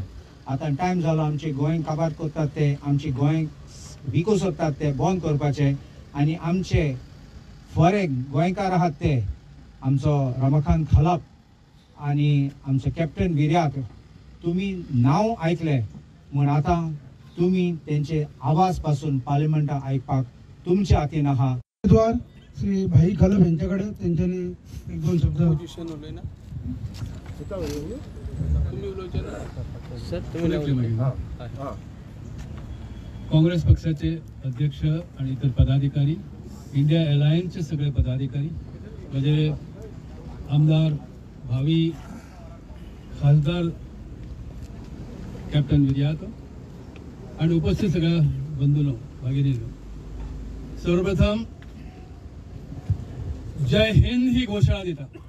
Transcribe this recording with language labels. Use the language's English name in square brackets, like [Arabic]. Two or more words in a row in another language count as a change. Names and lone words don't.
[Konkani] आतां टायम जालो आमचे गोंय काबार करतात ते आमचे गोंय विकू सोदतात ते बंद करपाचे आनी आमचे फरे गोंयकार आहात ते आमचो रमाकांत खलप आनी आमचो कॅप्टन विर्याक तुमी नांव आयकलें म्हण आतां तुमी तेंचे आवाज पासून पार्लिमेंटात आयकपाक तुमच्या हातीन आहा. [Marathi] उमेदवार श्री भाई खलप यांच्याकडे त्यांच्यानी एक दोन शब्द काँग्रेस पक्षाचे अध्यक्ष आणि इतर पदाधिकारी, इंडिया अलायन्सचे सगळे पदाधिकारी, म्हणजे आमदार भावी खासदार कॅप्टन विर्याक आणि उपस्थित सगळ्या बंधूंनो भगिनींनो, सर्वप्रथम जय हिंद ही घोषणा दिता.